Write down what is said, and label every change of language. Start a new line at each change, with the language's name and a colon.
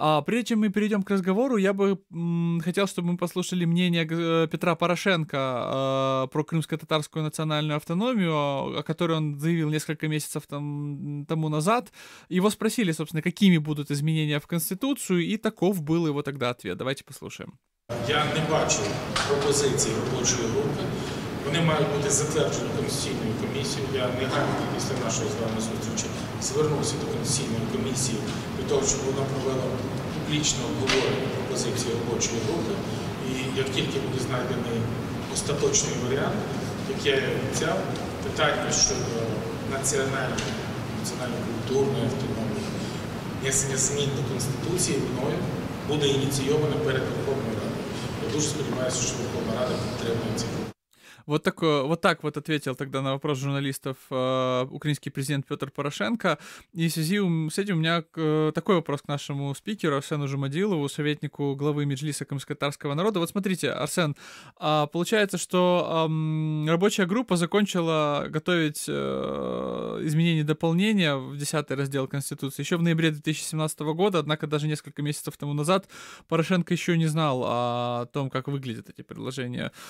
Russian: Прежде чем мы перейдем к разговору, я бы хотел, чтобы мы послушали мнение Петра Порошенко про крымско-татарскую национальную автономию, о которой он заявил несколько месяцев тому назад. Его спросили, собственно, какими будут изменения в Конституцию, и таков был его тогда ответ. Давайте послушаем.
Ukrainian: Я не бачу пропозицій робочої групи. Вони мають бути затверджені Конституційною комісією. Я негайно після нашої з вами зустрічі звернувся до Конституційної комісії для того, щоб вона провела публічне обговорення пропозицій робочої групи. І як тільки буде знайдений остаточний варіант, як я і обіцяв, питання щодо національно-культурної автономії, внесення змін до Конституції мною буде ініційовано перед Верховною Радою. Я дуже сподіваюся, що Верховна Рада підтримує ці пропозиції.
Russian: Вот так вот ответил тогда на вопрос журналистов украинский президент Петр Порошенко. И в связи с этим у меня такой вопрос к нашему спикеру Арсену Жумадилову, советнику главы Меджлиса крымско-татарского народа. Вот смотрите, Арсен, получается, что рабочая группа закончила готовить изменения и дополнения в 10-й раздел Конституции еще в ноябре 2017 года, однако даже несколько месяцев тому назад Порошенко еще не знал о том, как выглядят эти предложения.